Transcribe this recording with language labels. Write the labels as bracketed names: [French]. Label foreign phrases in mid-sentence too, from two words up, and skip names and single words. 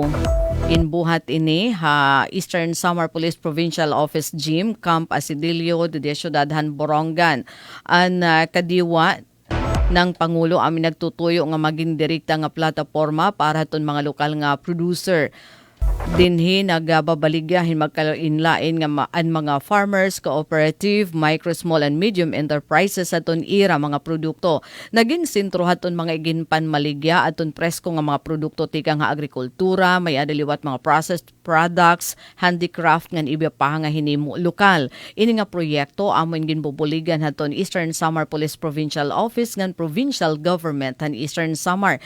[Waray] Ginbuhat ini ha Eastern Samar Police Provincial Office Gym, Camp Asidilio de Ciudadhan, Borongan. An kadiwa ng Pangulo amin nagtutuyo nga maging direkta nga plataporma para haton mga lokal nga producer. Dinhi nagababaligyahin magkalain-lain nga mga farmers, cooperative, [English] micro, small and medium enterprises [Waray] aton ira mga produkto. Naging sentro haton mga iginpan maligya aton presko nga mga produkto tika nga agrikultura, may adaliwat mga [English] processed products, [Waray] handicraft nga iba pa nga hinimo lokal. Ini nga proyekto amon ginbubuligan haton Eastern Samar Police Provincial Office ngan Provincial Government han Eastern Samar.